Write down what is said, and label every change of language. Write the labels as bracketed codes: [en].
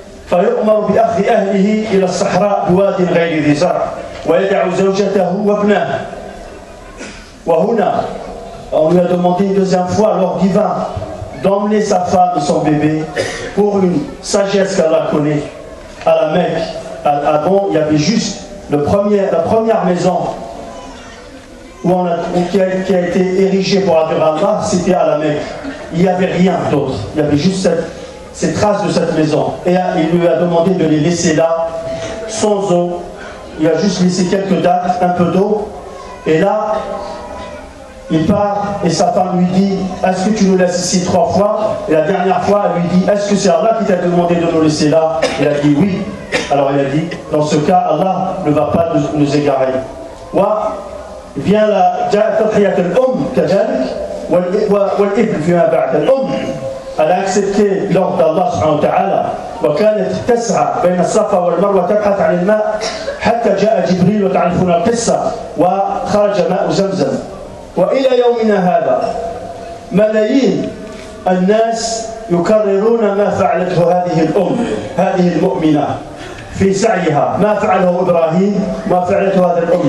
[ar] فيؤمر بأخذ أهله إلى الصحراء بواد غير ذي زرع ويدع زوجته وابنه. وهنا [fr] on lui a demandé une deuxième fois l'ordre divin d'emmener sa femme et son bébé pour une sagesse qu'Allah connaît à la Mecque. Avant, il y avait juste la première maison qui a été érigée pour adorer Allah, c'était à la Mecque. Il n'y avait rien d'autre. Il y avait juste ces traces de cette maison. Et il lui a demandé de les laisser là, sans eau. Il a juste laissé quelques dattes, un peu d'eau. Et là, il part et sa femme lui dit « Est-ce que tu nous laisses ici 3 fois ?» Et la dernière fois, elle lui dit « Est-ce que c'est Allah qui t'a demandé de nous laisser là ?» Il a dit « Oui ». Alors il a dit « Dans ce cas, Allah ne va pas nous égarer. » Vient la [ar] تضحية الأم كذلك والابن فيما بعد. الأم [fr] elle a accepté l'ordre d'Allah subhanahu wa ta'ala [ar] وكانت تسعى بين الصفا والمروة تبحث عن الماء حتى جاء جبريل وتعرفون القصة وخرج ماء زمزم. وإلى يومنا هذا ملايين الناس يكررون ما فعلته هذه الأم هذه المؤمنة في سعيها، ما فعله إبراهيم ما فعلته هذه الأم.